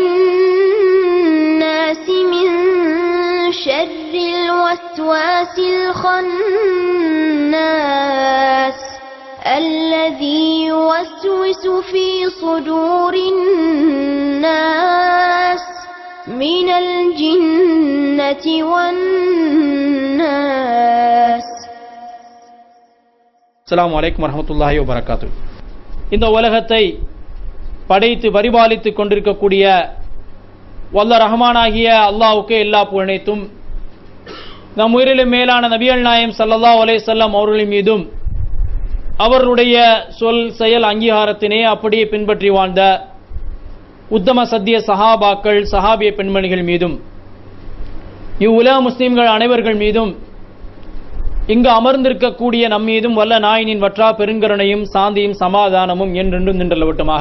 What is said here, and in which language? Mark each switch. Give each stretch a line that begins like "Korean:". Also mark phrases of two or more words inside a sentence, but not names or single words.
Arabic: الناس من شر الوسواس الخناس الذي يوسوس في صدور الناس من الجنة والناس. السلام عليكم ورحمة الله وبركاته.
Tamil: இந்த உலகத்தை படைத்து பரிபாலித்துக் கொண்டிருக்கக்கூடிய வல்ல ரஹ்மானாகிய அல்லாஹ்வுக்கே எல்லா புகழைத்தும் நம் உயிரிலும் மேலான நபிகள் நாயகம்
Arabic: صلى الله عليه وسلم
Tamil: அவர்களின் மீதும் அவர்களுடைய சொல் செயல் அங்கீகாரத்தினை அப்படியே பின்பற்றி வாழ்ந்த உத்தம சத்திய சஹாபாக்கள் சஹாபிய பெண்மணிகள் மீதும் இவ்வுலக முஸ்லிம்கள் அனைவர்கள் மீதும் இங்கு அமர்ந்திருக்கக்கூடிய நம் மீதும் வல்ல நாயனின் வற்றா பெருங்கருணையும் சாந்தியும் சமாதானமும் என்றென்றும் நின்றளவட்டுமாக.